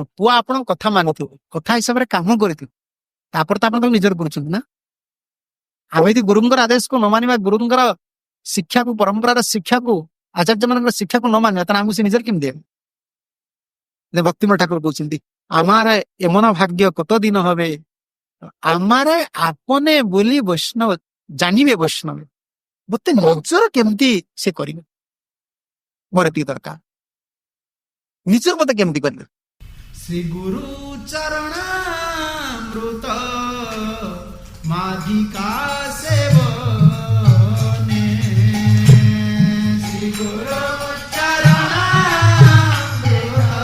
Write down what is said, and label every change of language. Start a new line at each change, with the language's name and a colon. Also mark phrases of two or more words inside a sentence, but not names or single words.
Odia: ପୁଅ ଆପଣଙ୍କ କଥା ମାନୁଥିବ କଥା ହିସାବରେ କାମ କରିଥିବ ତାପରେ ତ ଆପଣ ତାକୁ ନିଜର କରୁଛନ୍ତି ନା ଆମେ ଯଦି ଗୁରୁଙ୍କର ଆଦେଶକୁ ନ ମାନିବା ଗୁରୁଙ୍କର ଶିକ୍ଷାକୁ ପରମ୍ପରାର ଶିକ୍ଷାକୁ ଆଚାର୍ଯ୍ୟ ମାନଙ୍କର ଶିକ୍ଷାକୁ ନ ମାନିବା ତାହେଲେ ଆମକୁ ସେ ନିଜର କେମିତି ଦେବେ ଭକ୍ତିମ ଠାକୁର କହୁଛନ୍ତି
Bangla: আমার এমন ভাগ্য কত দিন হবে আমারে আপনে
Odia: ବୋଲି ବୈଷ୍ଣବ ଜାଣିବେ ବୈଷ୍ଣବ ମତେ ନିଜର କେମିତି ସେ କରିବେ ମୋର ଏତିକି ଦରକାର ନିଜର ମତେ କେମିତି କରିବେ ଶ୍ରୀ ଗୁରୁ ଚରଣାମୃତ ମାଧିକା ସେବନେ ଶ୍ରୀ ଗୁରୁ ଚରଣାମୃତ